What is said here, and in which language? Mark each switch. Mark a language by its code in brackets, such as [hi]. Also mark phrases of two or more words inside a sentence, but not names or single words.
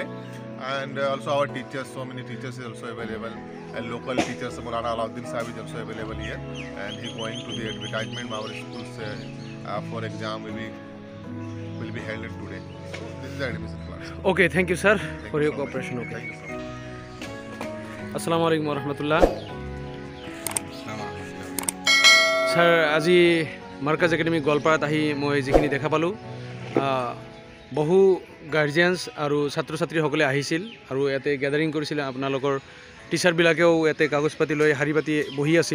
[en] And also our teachers, so many teachers is also available, and local teachers Maulana Alauddin Sahab is also available here, and he going to the advertisement our schools for exam will be held today. So this is the admission class. Okay, thank you sir for your cooperation. Okay. Thank you so much. [ar] السلام عليكم ورحمة الله. [as] Sir, আজি মাৰ্কাজ একাডেমি গোৱালপাৰাত আহি মই যিখিনি দেখা পালোঁ, বহু গাৰ্জিয়ানছ আৰু ছাত্ৰ ছাত্ৰীসকলে আহিছিল আৰু ইয়াতে গেদাৰিং কৰিছিল। আপোনালোকৰ টিচাৰবিলাকেও ইয়াতে কাগজ পাতি লৈ শাৰী পাতি বহি আছিল।